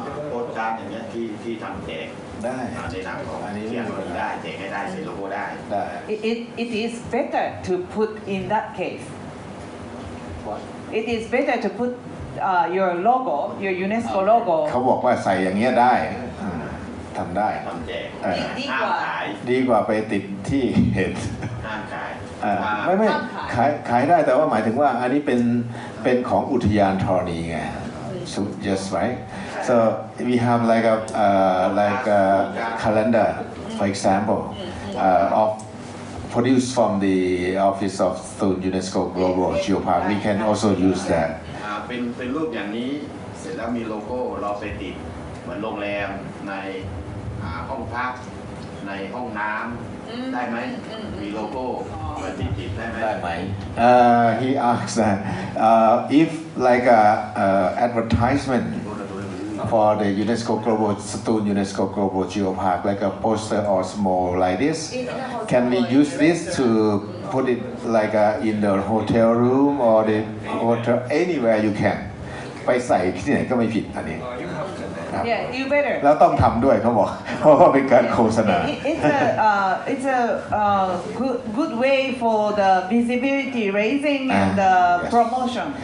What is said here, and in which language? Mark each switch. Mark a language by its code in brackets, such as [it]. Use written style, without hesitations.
[th] โพสต์การ์ดอย่างเงี้ยที่ทำแจก ได้ ในนามของเขียนคนได้แจกให้ได้ใส่โลโก้ได้ [en] It is better to put in that case. It is better to put your logo, your UNESCO logo. [th] เขาบอกว่าใส่อย่างเงี้ยได้ทำได้ ทำแจก ดีกว่าไปติดที่เห็น ห้ามขาย ไม่ขายได้แต่ว่าหมายถึงว่าอันนี้เป็นของอุทยานธรณีไง [en] so just right so we have like a calendar for example of produced from the office of UNESCO Global Geopark we can also use that [th] เป็นรูปอย่างนี้เสร็จแล้วมีโลโก้เราไปติดเหมือนโรงแรมในห้องพักในห้องน้ำได้ไหมมีโลโก้เหมือนติดได้ไหม [en] he asked that if like a advertisement for the UNESCO Global Geopark like a poster or small like this can we use this to put it like in the hotel room or the hotel anywhere you can [th] ไปใส่ที่ไหนก็ไม่ผิดอันนี้ [en] Yeah, you better. [th] แล้วต้องทำด้วยเขาบอกเพราะว่าเป็นการโฆษณา [en] It's a good way for the visibility raising and the promotion.